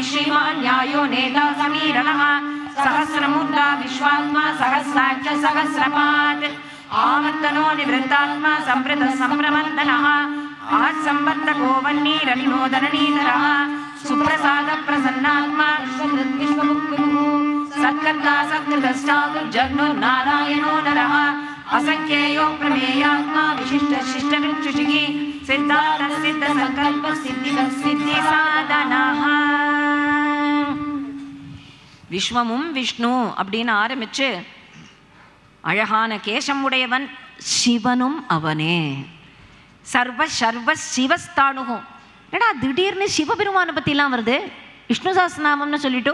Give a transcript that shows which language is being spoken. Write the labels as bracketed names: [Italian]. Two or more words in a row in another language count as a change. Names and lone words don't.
[Sanskrit] श्रीमान् न्यायो नेता समीरणः सहस्रमूर्धा विश्वात्मा सहस्राक्ष सहस्रपात् आवर्तनो निवृत्तात्मा संवृतः संप्रमर्दनः आहत्संवर्तको वह्निरनिनोदननीधरः सुप्रसादः प्रसन्नात्मा विश्वमुक्तिः सत्कर्ता सत्कृतश्चातुर्जग्नुर्नारायणो नरः असंख्येयो प्रमेयात्मा विशिष्टशिष्टविक्षुषिः सिद्धार्थः सिद्धसङ्कल्पः सिद्धिदः सिद्धिसाधनः. [Tamil] விஸ்வமும் விஷ்ணு அப்படின்னு ஆரம்பிச்சு அழகான கேசம் உடையவன் சிவனும் அவனே. [Sanskrit] सर्व सर्व शिवस्थाणुकुम्. [Tamil] ஏடா திடீர்னு சிவபெருமானை பற்றிலாம் வருது விஷ்ணு சஹஸ்ரநாமம்னு சொல்லிட்டு.